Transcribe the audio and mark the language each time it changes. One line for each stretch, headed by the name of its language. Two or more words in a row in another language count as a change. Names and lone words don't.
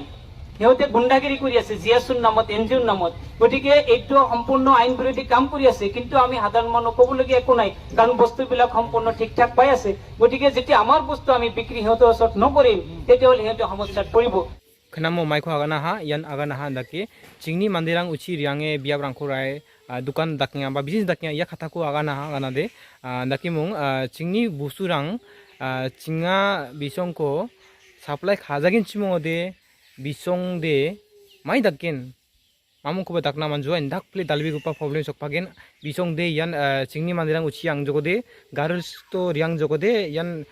Assamese: সিহঁতে গুণ্ডাগিৰি কৰি আছে জিএছৰ নামত এনজিঅ'ৰ নামত, গতিকে এইটো সম্পূৰ্ণ আইন বিৰোধী কাম কৰি আছে, কিন্তু আমি সাধাৰণ মানুহ ক'বলগীয়া একো নাই, কাৰণ বস্তুবিলাক সম্পূৰ্ণ ঠিক ঠাক পাই আছে। গতিকে যেতিয়া আমাৰ বস্তু আমি বিক্ৰী সিহঁতৰ ওচৰত নকৰিম তেতিয়াহ'লে সিহঁতে সমস্যাত পৰিব।
Garo: Khenamo maiko agana ha yan agana ha daki chingni mandirang uchi riange biap rangko rai dukan daknya ba business daknya ya khatako agana ha agana de daki mung chingni busurang chinga bisongko supply khajagin chimode bisong de mai dakken mamung ko dakna manjo en dakple dalbi gupa problem sokpagen bisong de yan chingni mandirang uchi ang jogode Garo to riang jogode yan